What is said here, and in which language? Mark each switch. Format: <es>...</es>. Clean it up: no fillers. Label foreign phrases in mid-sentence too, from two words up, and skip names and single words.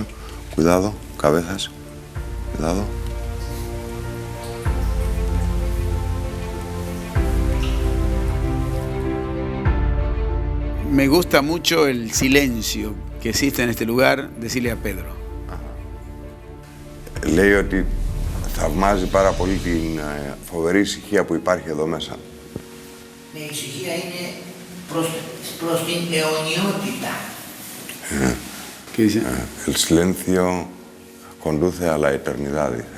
<es>Cuidado, cabezas, cuidado. Me gusta mucho el silencio que existe en este lugar, decirle a Pedro.</es> <el>Λέει ότι θαυμάζει πάρα πολύ την φοβερή ησυχία που υπάρχει εδώ μέσα. Η ησυχία είναι προς την αιωνιότητα.</el> <es>¿Qué dice? El silencio conduce a la eternidad, dice.</es>